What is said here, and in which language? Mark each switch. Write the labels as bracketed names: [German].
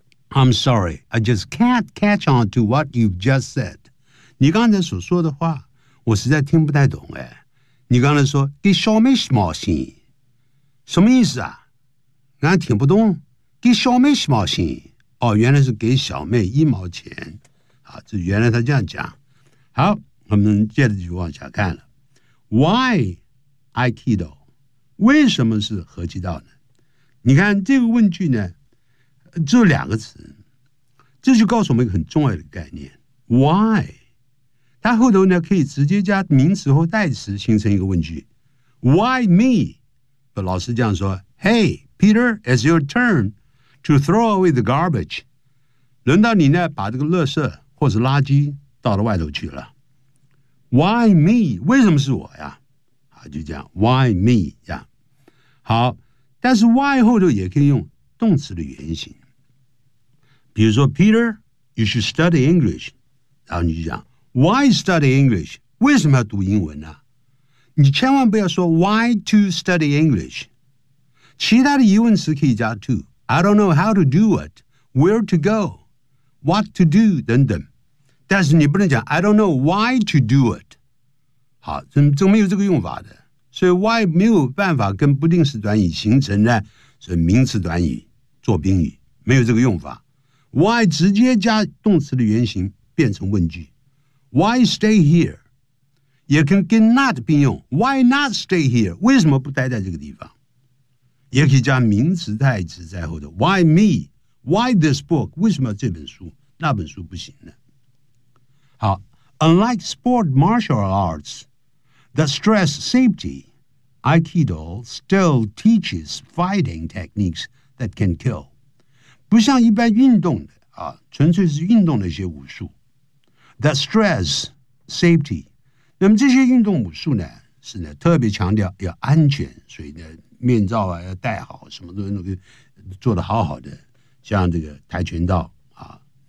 [English] I'm sorry, I just can't catch on to what you've just said. [Chinese] 你刚才所说的话，我实在听不太懂哎。你刚才说给小妹什么心，什么意思啊？俺听不懂。给小妹什么心？哦，原来是给小妹一毛钱。啊，这原来他这样讲。好，我们接着就往下看了。 [English] Why Aikido？ [Chinese] 为什么是合气道呢？你看这个问句呢，只有两个词，这就告诉我们一个很重要的概念。 [English] Why？ [Chinese] 它后头呢可以直接加名词或代词形成一个问句。 [English] Why me? [Chinese] 老师这样说 [English] Hey, Peter, it's your turn to throw away the garbage. [Chinese] 轮到你呢把这个垃圾或是垃圾倒到外头去了。 [English] Why me? [Chinese] 为什么是我呀？好，就这样 Why me? 这样。好，但是 why 后头也可以用动词的原型。比如说 [English] Peter, you should study English. [Chinese] 然后你就讲 [English] Why study English? [Chinese] 为什么要读英文呢？你千万不要说 [English] Why to study English? [Chinese] 其他的疑问词可以加 to. [English] I don't know how to do it, where to go, what to do, [Chinese] 等等。但是你不能讲 [English] I don't know why to do it. [Chinese] 好，这没有这个用法的。所以 why 没有办法跟不定式短语形成呢，所以名词短语做宾语，没有这个用法。 Why 直接加动词的原型变成问句。 [English] Why stay here? [Chinese] 也可以跟 [English] not [Chinese] 并用。 [English] Why not stay here? [Chinese] 为什么不待在这个地方？也可以加名词代词在后的。 [English] Why me? Why this book? [Chinese] 为什么这本书？那本书不行呢？ [English] 好 ，Unlike sport martial arts that stress safety, Aikido still teaches fighting techniques that can kill. [Chinese] 不像一般运动的啊，纯粹是运动的一些武术。 [English] That stress safety. [Chinese] 那么这些运动武术呢，是呢特别强调要安全，所以呢面罩啊要戴好，什么都做得好好的，像这个跆拳道啊。